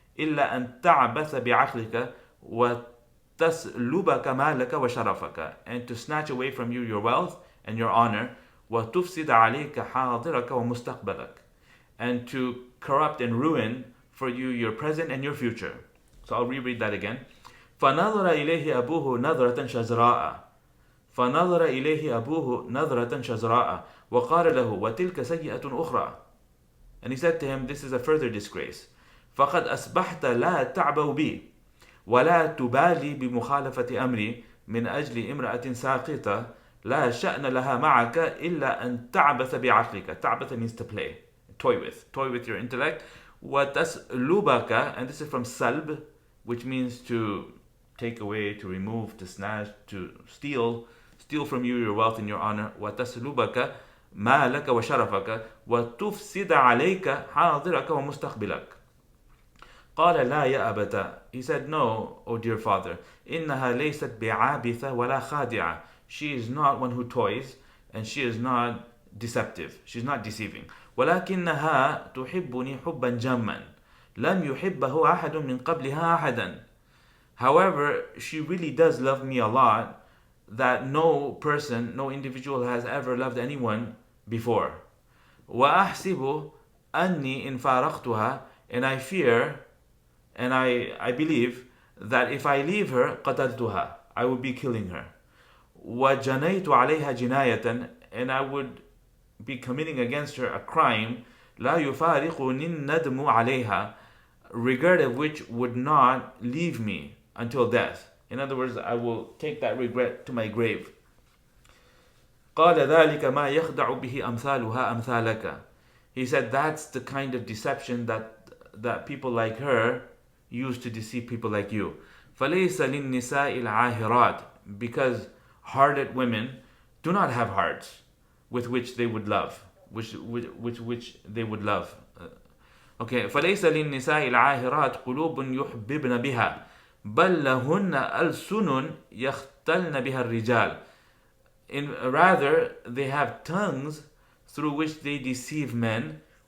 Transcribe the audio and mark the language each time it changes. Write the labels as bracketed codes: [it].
[ar] إلا أن تعبث بعقلك وتسلبك مالك وشرفك, [en] and to snatch away from you your wealth and your honor. [ar] وتفسد عليك حاضرك ومستقبلك, [en] and to corrupt and ruin for you your present and your future. So I'll reread that again. [ar] فنظر إليه أبوه نظرة شزراء, فنظر إليه أبوه نظرة شزراء وقال له وتلك سيئة أخرى, [en] and he said to him, this is a further disgrace. [ar] فقد أصبحت لا تعبأ بي ولا تبالي بمخالفة أمري من أجل امرأة ساقطة لا شأن لها معك إلا أن تعبث بعقلك. [en] تعبث means to play, toy with your intellect. وتسلبك, and this is from salb, which means to take away, to remove, to snatch, to steal from you your wealth and your honor. [ar] وتسلبك مالك وشرفك وتفسد عليك حاضرك ومستقبلك. قال لا يا أبتا, [en] he said, no, O dear father. [ar] إنها ليست بعابثة ولا خادعة, [en] she is not one who toys, and she is not deceptive, she's not deceiving. [ar] ولكنها تحبني حبا جما لم يحبه أحد من قبلها أحدا. [en] However, she really does love me a lot that no person, no individual has ever loved anyone before. [ar] وأحسب أني إن فارقتها, [en] and I fear and I believe that if I leave her [ar] قتلتها, [en] I would be killing her. [ar] وجنيت عليها جناية, [en] and I would be committing against her a crime [ar] لا يفارقني الندم عليها, [en] regard of which would not leave me until death. In other words, I will take that regret to my grave. [ar] قال ذلك ما يخدع به أمثالها أمثالك. [en] He said that's the kind of deception that people like her use to deceive people like you. [ar] فليس للنساء العاهرات, [en] because harlot women do not have hearts with which they would love, which they would love. [ar] Okay, فليس للنساء العاهرات قلوب يحببن بها بل لهن ألسن يختلن بها الرجال. [en] Rather, they have tongues through which they deceive men.